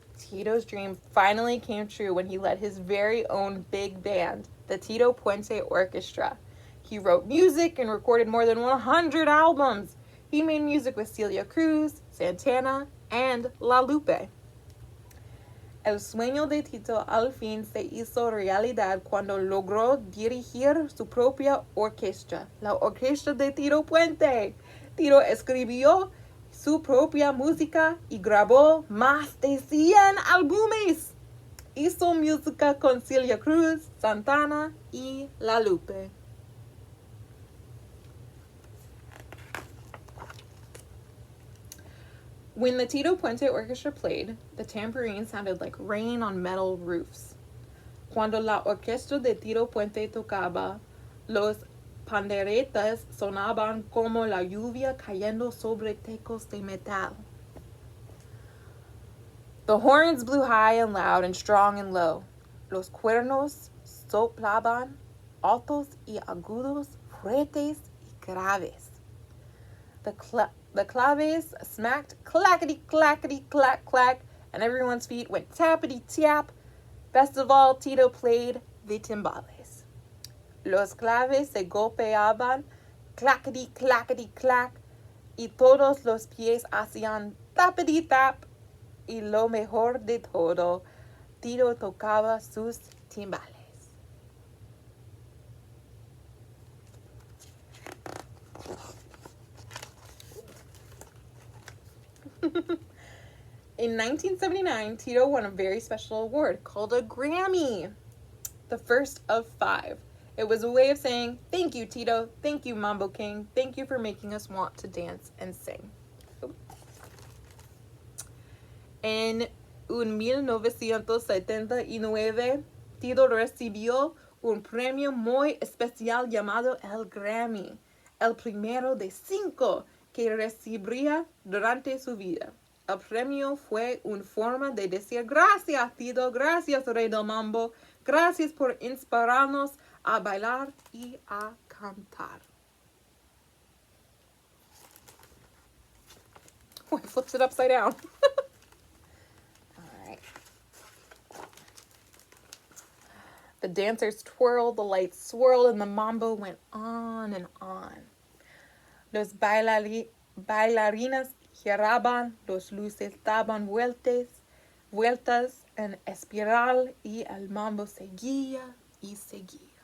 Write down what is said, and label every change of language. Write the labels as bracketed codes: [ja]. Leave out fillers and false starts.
[en] Tito's dream finally came true when he led his very own big band, the Tito Puente Orchestra. He wrote music and recorded more than 100 albums. He made music with Celia Cruz, Santana, and La Lupe. [es] El sueño de Tito al fin se hizo realidad cuando logró dirigir su propia orquesta, la Orquesta de Tito Puente. Tito escribió su propia música y grabó más de 100 álbumes. Hizo música con Celia Cruz, Santana y La Lupe. [en] When the Tito Puente Orchestra played, the tambourine sounded like rain on metal roofs. [es] Cuando la orquesta de Tito Puente tocaba, los panderetas sonaban como la lluvia cayendo sobre tecos de metal. [en] The horns blew high and loud and strong and low. [es] Los cuernos soplaban altos y agudos, fuertes y graves. [en] The claves smacked clackety clackety clack clack, and everyone's feet went tappity tap. Best of all, Tito played the timbales. [es] Los claves se golpeaban clackety clackety clack, y todos los pies hacían tappity tap. Y lo mejor de todo, Tito tocaba sus timbales. [en] In 1979, Tito won a very special award called a Grammy, the first of 5. It was a way of saying, thank you, Tito. Thank you, Mambo King. Thank you for making us want to dance and sing. [es] En 1979, Tito recibió un premio muy especial llamado el Grammy, el primero de 5 que recibiría durante su vida. El premio fue una forma de decir gracias, Tito, gracias, Rey del Mambo, gracias por inspirarnos a bailar y a cantar. [en] Oh, I flipped it upside down. The dancers twirled, the lights swirled, and the mambo went on and on. [es] Los bailarinas giraban, los luces daban vueltas en espiral, y el mambo seguía y seguía.